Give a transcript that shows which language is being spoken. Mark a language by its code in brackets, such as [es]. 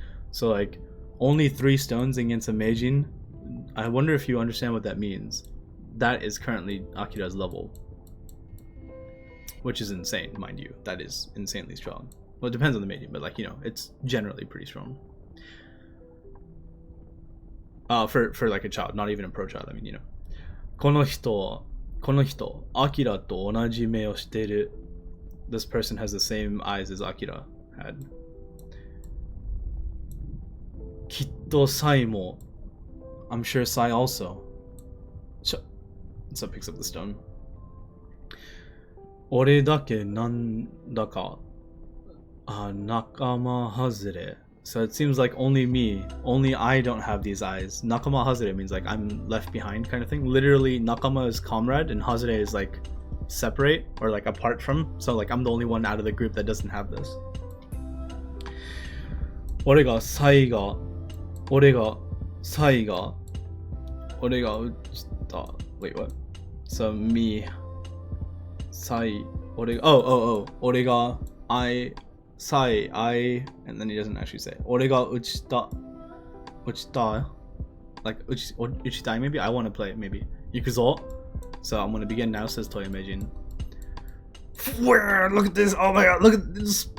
[en] So like, only 3 stones against a Meijin. I wonder if you understand what that means. That is currently Akira's level. Which is insane, mind you. That is insanely strong. Well, it depends on the Meijin, but like, you know, it's generally pretty strong. For like a child, not even a pro child, I mean, you know. [ja] この人、Akira と同じ目をしてる. [en] This person has the same eyes as Akira had. [ja] きっとサイも [en] I'm sure Sai also. So picks up the stone. [ja] 俺だけなんだかnakama hazure. [en] So it seems like only me, only I don't have these eyes. Nakama hazure means like I'm left behind kind of thing. Literally, nakama is comrade and hazure is like separate or like apart from. So like I'm the only one out of the group that doesn't have this. [ja] 俺がサイが俺がサイが俺が打ちた [en] Wait, what? So me [ja] サイ俺が 俺が [en] I サイ I and then he doesn't actually say [ja] 俺が打ちた [en] like [ja] 打ちたい [en] maybe I want to play maybe [ja] 行くぞ [en] So I'm gonna begin now, says Toyomejin. Look at this! Oh my god! Look at this!